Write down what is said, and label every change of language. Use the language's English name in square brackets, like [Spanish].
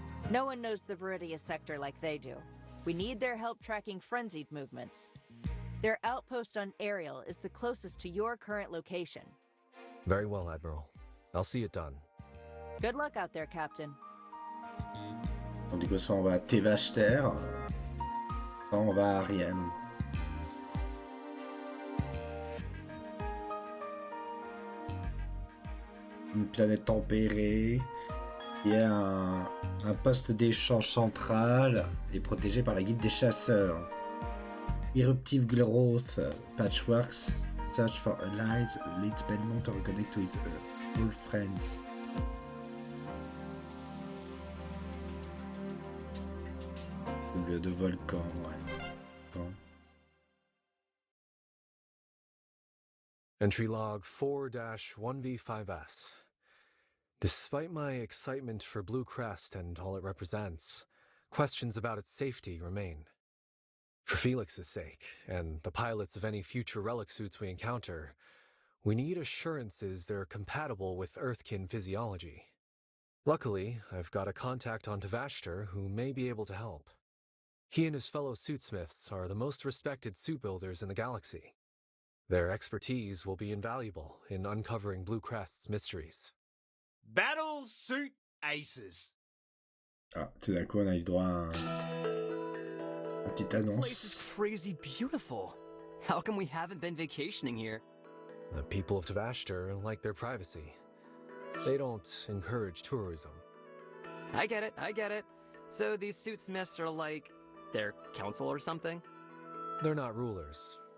[English] No one knows the Viridia sector like they do. We need their help tracking frenzied movements. Their outpost on Ariel is the closest to your current location. Very well, Admiral. I'll see it done. Good luck out there, Captain. [French] Donc, du coup, soit on va à Tevashter, soit on va à Ariane. Une planète tempérée, qui est un poste d'échange central et protégé par la guilde des chasseurs. [English] Eruptive growth, patchworks, search for allies, leads Belmont to reconnect with old friends. [French] De volcan, ouais. Volcan. [English] Entry log 4-1V5S. Despite my excitement for Bluecrest and all it represents, questions about its safety remain. For Felix's sake, and the pilots of any future relic suits we encounter, we need assurances they're compatible with Earthkin physiology. Luckily, I've got a contact on Tavashter who may be able to help. He and his fellow suitsmiths are the most respected suit builders in the galaxy. Their expertise will be invaluable in uncovering Bluecrest's mysteries. Battle Suit Aces. [French] Ah, tout d'un coup, on a eu droit à une petite [English] This place is [French] annonce. [English] crazy beautiful. How come we haven't been vacationing here? The people of Tavashter like their privacy. They don't encourage tourism. I get it. So these suitsmiths are like their council or something? They're not rulers.